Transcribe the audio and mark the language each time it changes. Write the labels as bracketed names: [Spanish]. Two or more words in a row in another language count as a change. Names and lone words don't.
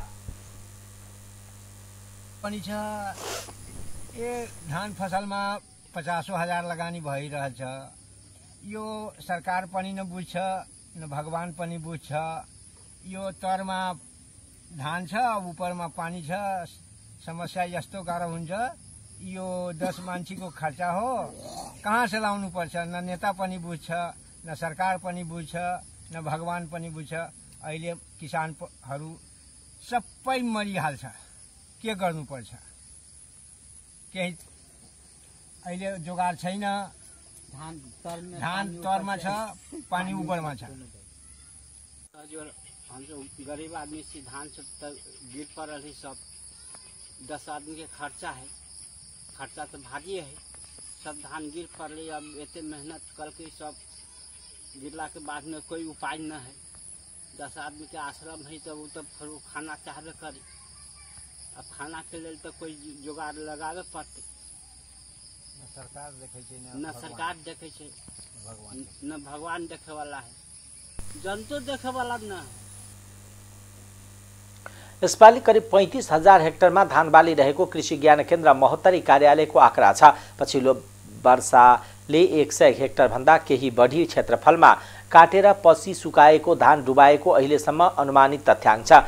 [Nepali] पनि छ ए धान फसलमा 50,000 लगानी भइरहेछ। यो सरकार पनि नबुझ्छ न भगवान पनि बुझ्छ। यो तरमा धान छ उपरमा पानी छ, समस्या यस्तो गाह्रो हुन्छ। यो 10 मान्छेको खर्चा हो, कहाँ से लाउनु पर्छ? न नेता पनि बुझ्छ, न सरकार पनि बुझ्छ, न भगवान पनि बुझ्छ। अहिले किसानहरू सबै मरिहाल्छ। के गर्नुपर्छ? केही अहिले जोगाड छैन। धान तरमा छ, पानी उपरमा छ। [Maithili] जो गरीब आदमी से धान सब तक गिर पड़ल है। सब 10 आदमी के खर्चा है, खर्चा तो भारी है। सब धान गिर पड़े। अब इतने मेहनत करके सब गिरला के बाद में कोई उपाय न है। 10 आदमी के आश्रम है तो वो तो फिर खाना चाहबे करे। अब खाना के लिए तो कोई जुगाड़ लगावे पड़ते। न सरकार देखे छे, न सरकार देखे छे, न भगवान देखे वाला है, जनतो देखे वाला न है। [Nepali] यसपालि करिब 35,000 हेक्टरमा धान बाली रहेको कृषि ज्ञान केन्द्र महोत्तरी कार्यालयको आँकडा छ। पछिल्लो वर्षले 100 हेक्टर भन्दा केही बढी क्षेत्रफलमा काटेर पछि सुकाएको धान डुबाएको अहिलेसम्म अनुमानित तथ्याङ्क छ।